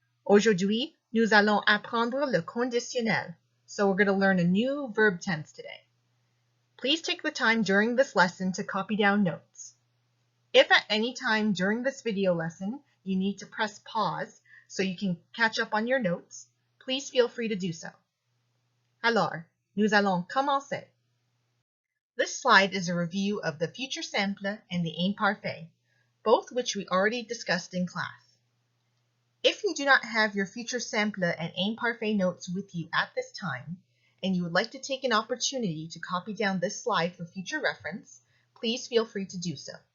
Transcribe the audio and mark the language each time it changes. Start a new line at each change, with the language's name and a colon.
French: Aujourd'hui, nous allons apprendre le conditionnel.
English: So we're going to learn a new verb tense today. Please take the time during this lesson to copy down notes. If at any time during this video lesson you need to press pause so you can catch up on your notes, please feel free to do so.
French: Alors, nous allons commencer.
English: This slide is a review of the future simple and the imparfait, both which we already discussed in class. If you do not have your future simple and imparfait notes with you at this time, and you would like to take an opportunity to copy down this slide for future reference, please feel free to do so.